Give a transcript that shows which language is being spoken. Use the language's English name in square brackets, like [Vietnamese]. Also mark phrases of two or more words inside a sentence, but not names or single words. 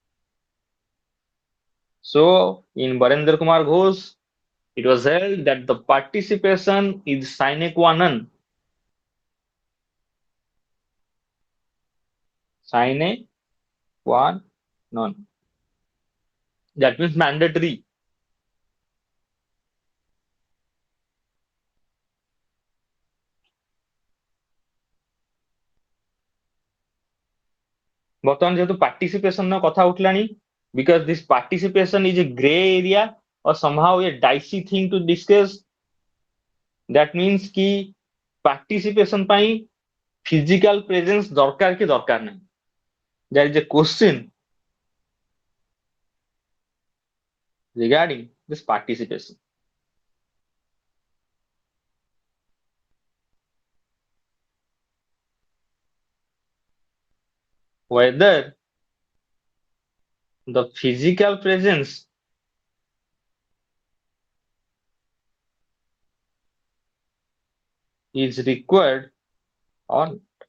[English] So in Barendra Kumar Ghosh, it was held that the participation is sine qua non. Sine qua non. That means mandatory. [Odia] ବର୍ତ୍ତମାନ ଯେହେତୁ participation ର କଥା ଉଠିଲାଣି, [English] because this participation is a gray area or somehow a dicey thing to discuss, that means कि participation ପାଇଁ physical presence [Odia] ଦରକାର କି ଦରକାର ନାହିଁ. [English] There is a question regarding this participation. Whether the physical presence is required or not.